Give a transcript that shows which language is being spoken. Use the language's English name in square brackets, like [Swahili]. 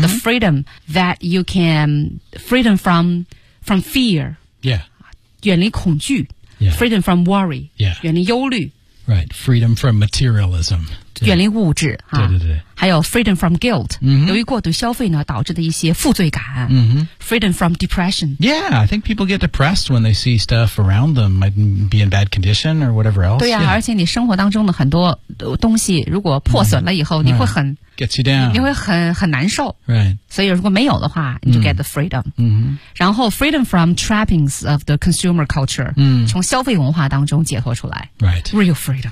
[English] ，the freedom that you can freedom from fear， yeah， [Chinese] 远离恐惧， [English] yeah， freedom from worry， yeah， [Chinese] 远离忧虑， [English] right， freedom from materialism， [Chinese] 远离物质，啊、对，还有 [English] freedom from guilt，、 mm-hmm. [Chinese] 由于过度消费呢导致的一些负罪感，嗯哼， [English] freedom from depression， yeah， I think people get depressed when they see stuff around them might be in bad condition or whatever else， [Chinese] 对呀、啊， [English] yeah. [Chinese] 而且你生活当中的很多东西如果破损了以后、 [English] right. [Chinese] 你会很 [English] gets you down， [Chinese] 你会很难受、 [English] right. [Chinese] 所以如果没有的话你就 [English] get the freedom、 [Chinese] 然后 [English] freedom from trappings of the consumer culture、 [Chinese] 从消费文化当中解脱出来、 [English] right. real freedom